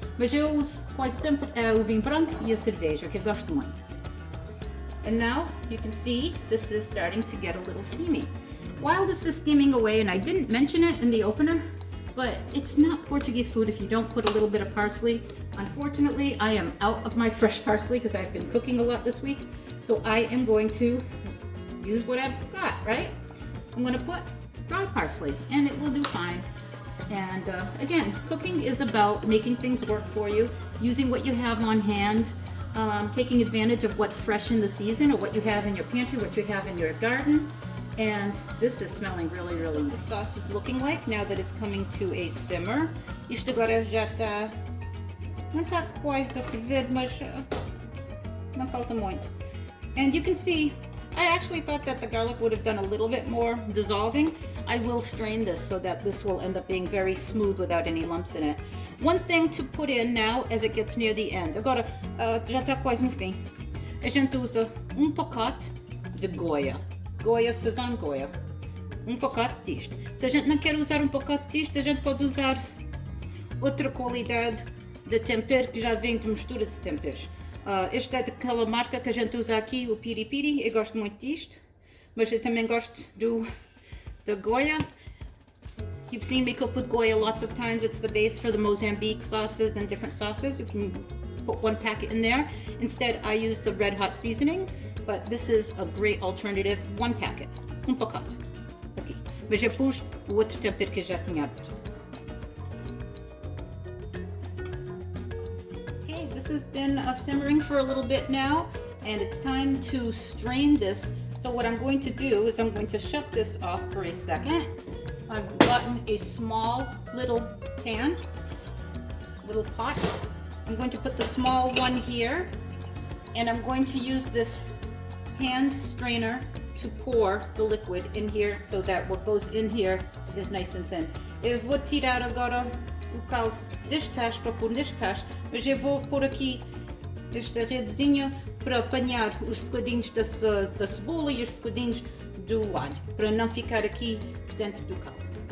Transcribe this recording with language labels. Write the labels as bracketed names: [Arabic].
[Portuguese] Mas eu uso quase sempre o vinho branco e a cerveja, que eu gosto muito. [English] And now you can see this is starting to get a little steamy. While this is steaming away, and I didn't mention it in the opener, but it's not Portuguese food if you don't put a little bit of parsley. Unfortunately, I am out of my fresh parsley because I've been cooking a lot this week. So I am going to use what I've got, right? I'm going to put dry parsley and it will do fine. And again, cooking is about making things work for you, using what you have on hand, taking advantage of what's fresh in the season or what you have in your pantry, what you have in your garden. And this is smelling really, really nice. The sauce is looking like now that it's coming to a simmer. [Portuguese] Isto agora já está, não está quase a ferver, mas não falta muito. [English] And you can see, I actually thought that the garlic would have done a little bit more dissolving. I will strain this so that this will end up being very smooth without any lumps in it. One thing to put in now as it gets near the end. [Portuguese] Agora, já está quase no fim. A gente usa pacote de Goya. Goya, Sazon Goya. Pacote disto. Se a gente não quer usar pacote disto, a gente pode usar outra qualidade de tempero que já vem de mistura de temperos. Este é daquela marca que a gente usa aqui, o Piri Piri. Eu gosto muito disto, mas eu também gosto da Goya. [English] You've seen me cook with Goya lots of times. It's the base for the Mozambique sauces and different sauces. You can put one packet in there. Instead, I use the red hot seasoning, but this is a great alternative. One packet, [Portuguese] pacote. Aqui. Mas eu pus o outro tempero que eu já tinha aberto. [English] Okay, this has been simmering for a little bit now, and it's time to strain this. So what I'm going to do is I'm going to shut this off for a second. I've gotten a small little pan, little pot. I'm going to put the small one here, and I'm going to use this hand strainer to pour the liquid in here so that what goes in here is nice and thin. [Portuguese] Eu vou tirar agora o caldo deste tacho para pôr neste tacho, mas eu vou pôr aqui esta redezinha para apanhar os bocadinhos da cebola e os bocadinhos do alho, para não ficar aqui dentro do caldo.